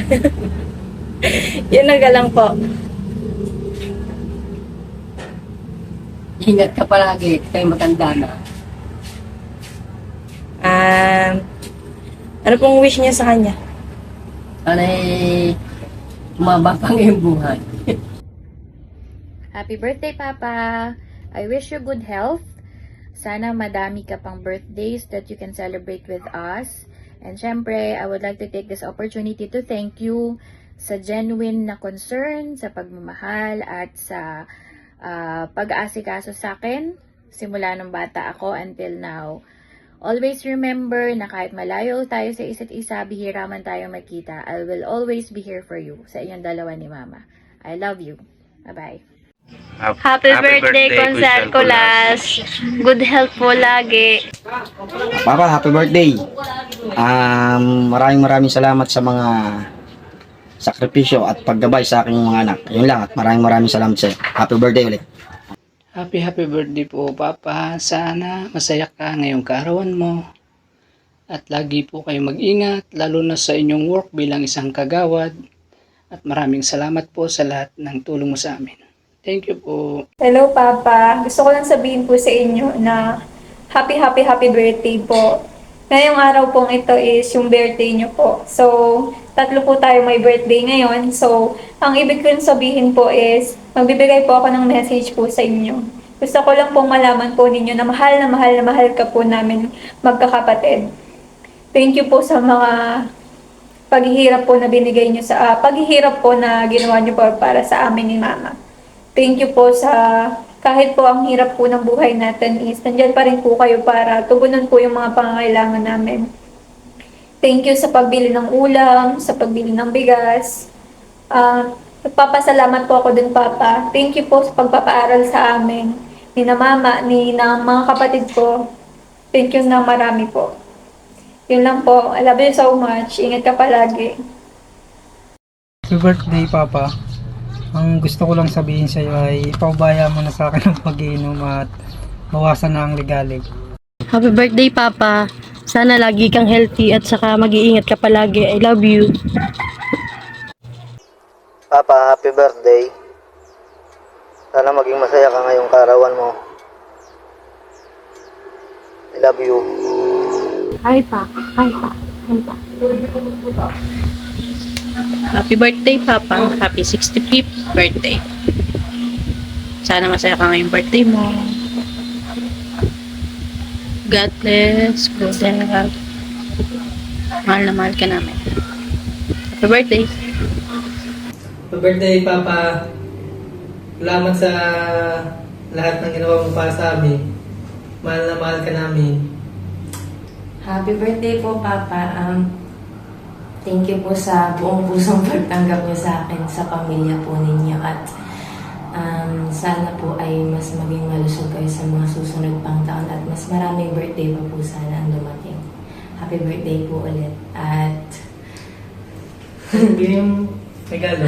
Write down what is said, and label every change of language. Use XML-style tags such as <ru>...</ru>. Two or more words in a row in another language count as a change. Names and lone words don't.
<tl>Yun na lang po. Ingat ka palagi, kayo matanda na. Ano pong wish niya sa kanya? Sana'y umaba pa ngayong buhay.</tl> <en>Happy birthday, Papa. I wish you good health.</en> <tl>Sana madami ka pang</tl> <en>birthdays that you can celebrate with us. And syempre, I would like to take this opportunity to thank you sa genuine na concern,</en> <tl>sa pagmamahal, at sa pag-aasikaso sa akin simula nung bata ako</tl> <en>until now. Always remember</en> <tl>na kahit malayo tayo sa isa't isa, bihira man tayo magkita,</tl> <en>I will always be here for you,</en> <tl>sa inyong dalawa ni Mama.</tl> <en>I love you. Bye-bye. Happy birthday, Consal Colas. Good health</en> <tl>po lagi.</tl> <en>Papa, happy birthday.</en> <tl>Maraming salamat sa mga sakripisyo at paggabay sa aking mga anak. Yun lang at maraming salamat sa iyo.</tl> <en>Happy birthday ulit. Happy birthday po, Papa.</en> <tl>Sana masaya ka ngayong kaarawan mo. At lagi po kayo mag-ingat, lalo na sa inyong work bilang isang kagawad. At maraming salamat po sa lahat ng tulong mo sa amin.</tl> <en>Thank you po. Hello, Papa.</en> <tl>Gusto ko lang sabihin po sa inyo na</tl> <en>happy birthday</en> <tl>po. Ngayong araw pong ito is yung birthday nyo po. So, tatlo po tayo may birthday ngayon. So, ang ibig ko sabihin po is, magbibigay po ako ng message po sa inyo. Gusto ko lang pong malaman po ninyo na mahal ka po namin magkakapatid.</tl> <en>Thank you</en> <tl>po sa mga paghihirap po na binigay niyo sa paghihirap po na ginawa niyo po para sa amin ni Mama.</tl> <en>Thank you</en> <tl>po sa kahit po ang hirap po ng buhay natin is nandiyan pa rin po kayo para tugunan po yung mga pangangailangan namin.</tl> <en>Thank you</en> <tl>sa pagbili ng ulam, sa pagbili ng bigas. Nagpapasalamat po ako din, Papa.</tl> <en>Thank you</en> <tl>po sa pagpapaaral sa amin ni na Mama, ni na mga kapatid ko.</tl> <en>Thank you</en> <tl>na marami po. Yun lang po.</tl> <en>I love you so much.</en> <tl>Ingat ka palagi.</tl> <en>Happy birthday, Papa.</en> <tl>Ang gusto ko lang sabihin sa iyo ay ipaubaya mo na sa akin ang pag-iinom at bawasan na ang ligalig.</tl> <en>Happy birthday, Papa.</en> <tl>Sana lagi kang healthy at saka mag-iingat ka palagi.</tl> <en>I love you. Papa, happy birthday.</en> <tl>Sana maging masaya ka ngayong karawan mo.</tl> <en>I love you. Hi, Pa. Hi, Pa. Hi, Pa. Happy birthday, Papa. Happy 65th birthday.</en> <tl>Sana masaya ka ngayong birthday mo.</tl> <en>God bless. Good health.</en> <tl>Mahal na mahal ka namin.</tl> <en>Happy birthday. Happy birthday, Papa.</en> <tl>Salamat sa lahat ng ginawa mo para sa amin. Mahal na mahal ka namin.</tl> <en>Happy birthday po, Papa. Thank you</en> <tl>po sa buong pusong pagtanggap niyo sa akin, sa pamilya po ninyo. At sana po ay mas maging malusog kayo sa mga susunod pang taon at mas maraming birthday pa po sana ang dumating.</tl> <en>Happy birthday po ulit. At</en> <tl>Hindi yung regalo.</tl>